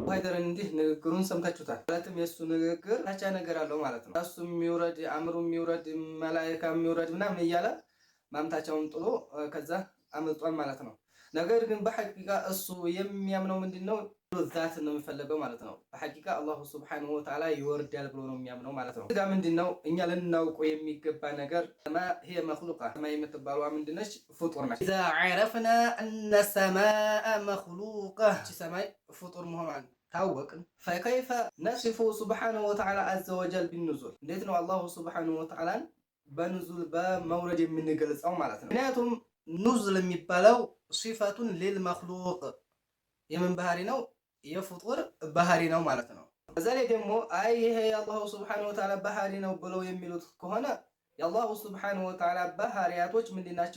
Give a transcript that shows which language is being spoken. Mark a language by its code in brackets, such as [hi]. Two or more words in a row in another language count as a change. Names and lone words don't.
[am] ሀይደርን እንዲህ ንግግሩን ሰምታችሁታል። ማለትም የሱ ንግግር ታቻ ነገር አለው ማለት ነው። እሱ የሚውረድ አምሩ የሚውረድ መላእክት የሚውረድ ምናምን እያለ ማምታቻውን ጥሎ ከዛ አመልጧል ማለት ነው። ነገር ግን በሐቂቃ እሱ የሚያምነው ምንድነው? ዛት ነው የሚፈልገው ማለት ነው። በሐቂቃ [ar] الله سبحانه وتعالى [am] ይወርዳል ብሎ ነው የሚያምነው ማለት ነው። እዚህ ጋር ምንድነው እኛ ልናውቀው የሚገባ ነገር [ar] هي مخلوقة [am] ሰማይ የምትባለዋ ምንድነች? ፍጡር ነች። [ar] إذا عرفنا أن السماء مخلوقة [am] ሰማይ ፍጡር መሆኗን ታወቅን [ar] فكيف نصف سبحانه وتعالى عز وجل بالنزول [am] እንዴት ነው [ar] الله سبحانه وتعالى [am] በኑዙል በመውረድ የምንገልጸው ማለት ነው። ምክንያቱም ኑዙል የሚባለው [ar] صفة للمخلوق [am] የምን ባህሪ ነው? የፍጡር ባህሪ ነው ማለት ነው። በዛ ላይ ደግሞ አይ ይሄ [ar] الله سبحانه وتعالى [am] ባህሪ ነው ብለው የሚሉት ከሆነ [ar] الله سبحانه وتعالى [am] ባህሪያቶች ምንድናቸው?